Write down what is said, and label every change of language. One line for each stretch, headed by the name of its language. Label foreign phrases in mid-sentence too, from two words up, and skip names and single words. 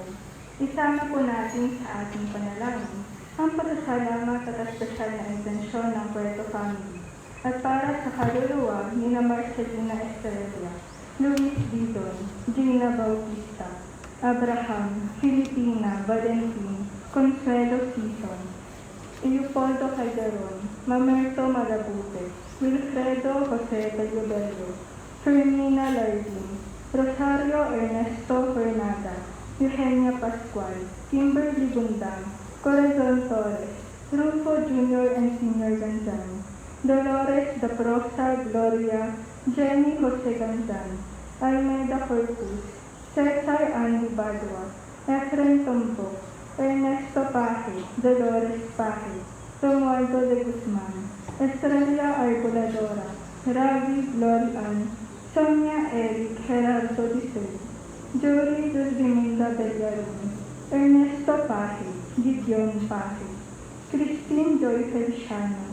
Filipino: Isama po natin sa ating panalangin ang pagsasalama at espesyal na intensyon ng Puerto Family at para sa kaluluwa ni na Marcelina Estrella, Luis Didon, Gina Bautista, Abraham, Filipina, Valentin, Consuelo Sison, Leopoldo Calderon, Mamerto Malabute, Wilfredo Jose Bello, Fermina Lardin, Rosario Ernesto Fernanda, Eugenia Pascual, Kimberly Gundang, Corazon Torres, Rufo Jr. and Sr. Ganzan, Dolores da Prosa Gloria, Jenny Jose Ganzan, Almeida Corpus, Cesar Ani Badua, Efren Tombok, Ernesto Paje, Dolores Paje, Romualdo de Guzman, Estrella Arboladora, Ravi Glorian, Sonia Eric Gerardo Dicel, Jory Dulciminda Bellaron, Ernesto Paje, Gideon Paje, Christine Joy Feliciano,